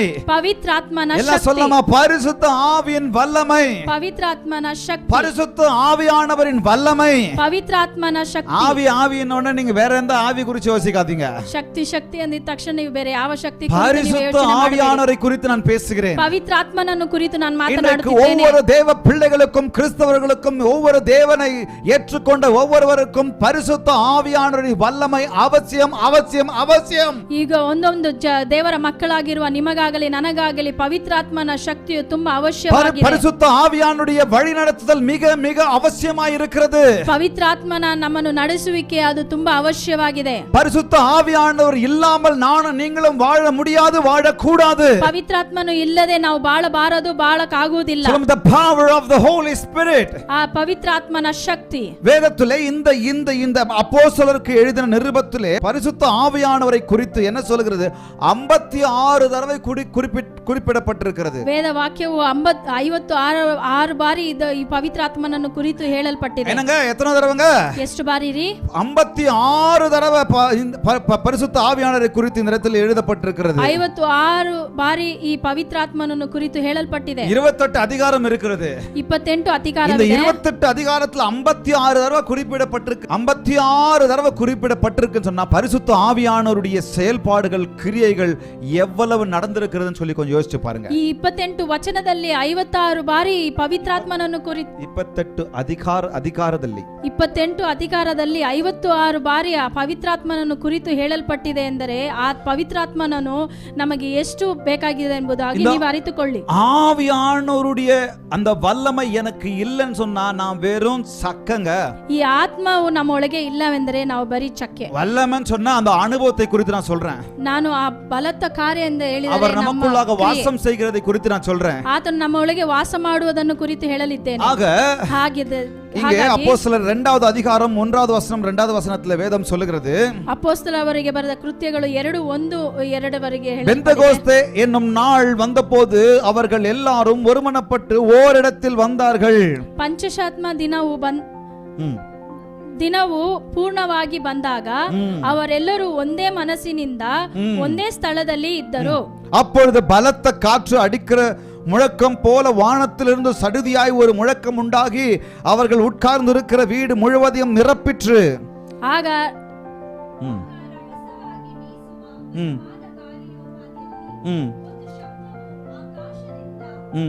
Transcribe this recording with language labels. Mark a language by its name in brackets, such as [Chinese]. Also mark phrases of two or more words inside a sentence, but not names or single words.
[Kannada] ಪವಿತ್ರಾತ್ಮನ ಎಲ್ಲ ಶಕ್ತಿ, [Tamil] சொல்லமா, பரிசுத்த ஆவியின் வல்லமை, [Kannada] ಪವಿತ್ರಾತ್ಮನ ಶಕ್ತಿ, [Tamil] பரிசுத்த ஆவியானவரின் வல்லமை. [Kannada] ಪವಿತ್ರಾತ್ಮನ ಶಕ್ತಿ. [Tamil] ஆவியினோட நீங்க வேற எந்த ஆவி குறித்து யோசிக்காதீங்க. [Kannada] ಶಕ್ತಿ ಅಂದಿದ ತಕ್ಷಣ ನೀವು ಬೇರೆ ಯಾವ ಶಕ್ತಿ [Tamil] பரிசுத்த ஆவியானவரை குறித்து நான் பேசுகிறேன். [Kannada] ಪವಿತ್ರಾತ್ಮನನ್ನು ಕುರಿತು ನಾನು [Tamil] இன்றைக்கு [Kannada] ಮಾತನಾಡುತ್ತಿದ್ದೇನೆ. [Tamil] ஒவ்வொரு தேவ பிள்ளைகளுக்கும் கிறிஸ்தவர்களுக்கும் ஒவ்வொரு தேவனை ஏற்றுக்கொண்ட ஒவ்வொருவருக்கும் பரிசுத்த ஆவியானவரின் வல்லமை அவசியம் அவசியம் அவசியம். [Kannada] ಈಗ ಒಂದೊಂದು ದೇವರ ಮಕ್ಕಳಾಗಿರುವ ನಿಮಗಾಗಲಿ ನನಗಾಗಲಿ ಪವಿತ್ರಾತ್ಮನ ಶಕ್ತಿಯು ತುಂಬಾ ಅವಶ್ಯವಾಗಿದೆ. [Tamil] பரிசுத்த ஆவியானுடைய வழிநடத்துதல் மிக மிக அவசியமாய் இருக்கிறது. [Kannada] ಪವಿತ್ರಾತ್ಮನ ನಮ್ಮನ್ನು ನಡೆಸುವಿಕೆ ಅದು ತುಂಬಾ ಅವಶ್ಯವಾಗಿದೆ. [Tamil] பரிசுத்த ஆவியானவர் இல்லாமல் நானும் நீங்களும் வாழ முடியாது, வாழக்கூடாது. [Kannada] ಪವಿತ್ರಾತ್ಮನು ಇಲ್ಲದೆ ನಾವು ಬಾಳಬಾರದು, ಬಾಳಕಾಗುವುದಿಲ್ಲ. [English] The power of the Holy Spirit. [Kannada] ಆ ಪವಿತ್ರಾತ್ಮನ ಶಕ್ತಿ [Tamil] வேதத்திலே இந்த அப்போஸ்தலருக்கு எழுதின நிருபத்திலே பரிசுத்த ஆவியானவரை குறித்து என்ன சொல்கிறது? 56 தடவை குறிப்பிடப்பட்டிருக்கிறது. [Kannada] ವೇದ ವಾಕ್ಯವು 56 ಬಾರಿ ಈ ಪವಿತ್ರಾತ್ಮನನ್ನು ಕುರಿತು ಹೇಳಲ್ಪಟ್ಟಿದೆ. [Tamil] என்னங்க, எத்தனை தடவைங்க? [Kannada] ಎಷ್ಟು ಬಾರಿ ರೀ? [Tamil] 56 தடவை பரிசுத்த ஆவியானவரை குறித்து இந்த இடத்தில் எழுதப்பட்டிருக்கிறது. [Kannada] 56 ಬಾರಿ ಈ ಪವಿತ್ರಾತ್ಮನನ್ನು ಕುರಿತು ಹೇಳಲ್ಪಟ್ಟಿದೆ. [Tamil] 28 அதிகாரம் இருக்கிறது. [Kannada] 28 ಅಧಿಕಾರ [Tamil] இந்த [Kannada] ಇದೆ. [Tamil] 28 அதிகாரத்தில் 56 தடவை குறிப்பிடப்பட்டிருக்கு. 56 தடவை குறிப்பிடப்பட்டிருக்குன்னு சொன்னா பரிசுத்த ஆவியானவருடைய செயல்பாடுகள் கிரியைகள் எவ்வளவு நடந்திருக்கிறதுன்னு சொல்லி கொஞ்சம் யோசிச்சு பாருங்க. [Kannada] ಈ 28 ವಚನದಲ್ಲಿ 56 ಬಾರಿ ಪವಿತ್ರಾತ್ಮನನ್ನು ಕುರಿತು 28 ಅಧಿಕಾರದಲ್ಲಿ 28 ಅಧಿಕಾರದಲ್ಲಿ 56 ಬಾರಿ ಆ ಪವಿತ್ರಾತ್ಮನನ್ನು ಕುರಿತು ಹೇಳಲ್ಪಟ್ಟಿದೆ ಎಂದರೆ ಆ ಪವಿತ್ರಾತ್ಮನನ್ನು ನಮಗೆ ಎಷ್ಟು ಬೇಕಾಗಿದೆ ಎಂಬುದಾಗಿ ನೀವು ಅರಿತುಕೊಳ್ಳಿ. [Tamil] ஆவியானவருடைய அந்த வல்லமை எனக்கு இல்லைன்னு சொன்னா நான் வெறும் சக்கங்க. [Kannada] ಈ ಆತ್ಮವು ನಮ್ಮೊಳಗೆ ಇಲ್ಲವೆಂದರೆ ನಾವು ಬರೀ ಚಕ್ಕೆ. [Tamil] வல்லமைன்னு சொன்னா அந்த அனுபவத்தை குறித்து நான் சொல்றேன். [Kannada] ನಾನು ಆ ಬಲத்த ಕಾರ್ಯ ಎಂದು ಹೇಳಿದರೆ [Tamil] அவர் நமக்குள்ளாக வாசம் செய்கிறதை குறித்து நான் சொல்றேன். [Kannada] ಆತನು ನಮ್ಮೊಳಗೆ ವಾಸ ಮಾಡುವುದನ್ನು ಕುರಿತು ಹೇಳಲಿದ್ದೇನೆ. ಹಾಗಿದೆ. [Tamil] இங்கே அப்போஸ்தலர் 2வது அதிகாரம் 1வது வசனம் 2வது வசனத்திலே வேதம் சொல்லுகிறது. [Kannada] அப்போஸ்தலரವರಿಗೆ ಬರೆದ ಕೃತ್ಯಗಳು 2:1-2 ವರೆಗೆ ಹೇಳುತ್ತದೆ. [Tamil] பெந்தெகோஸ்தே என்னும் நாள் வந்தபோது அவர்கள் எல்லாரும் ஒருமனப்பட்டு ஓரிடத்தில் வந்தார்கள். [Kannada] ಪಂಚಶಾತ್ಮ ದಿನವು ಪೂರ್ಣವಾಗಿ ಬಂದಾಗ ಅವರೆಲ್ಲರೂ ಒಂದೇ ಮನಸ್ಸಿನಿಂದ ಒಂದೇ ಸ್ಥಳದಲ್ಲಿ ಇದ್ದರು. [Tamil] அப்பொழுது பலத்த காற்று அடிக்கிற முழக்கம் போல வானத்திலிருந்து சடுதியாய் ஒரு முழக்கம் உண்டாகி அவர்கள் உட்கார்ந்திருக்கிற வீடு முழுவதையும் நிரப்பிற்று. [Kannada] ಆಗ ம். ம். ம். ம்.